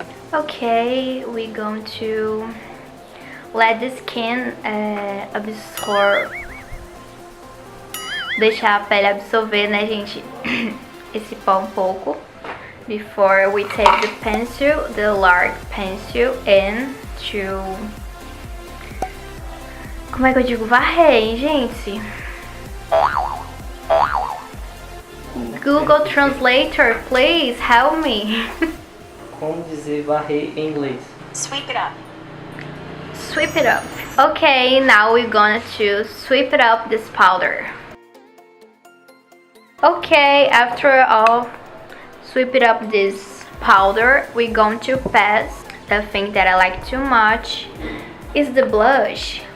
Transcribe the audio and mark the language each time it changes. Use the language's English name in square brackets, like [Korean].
[English] Okay, we're going to let the skin absorb, [Portuguese] deixar a pele absorver, né, gente, esse pó pouco, [English] before we take the pencil, the large pencil, and to, [Portuguese] como é que eu digo, varrer, hein, gente? [English] Google Translator, please help me. [Portuguese] Como dizer varrer em inglês? [English] Sweep it up. Sweep it up. Okay, now we're gonna to sweep it up this powder. Okay, after all, sweep it up this powder, we're going to pass the thing that I like too much is the blush.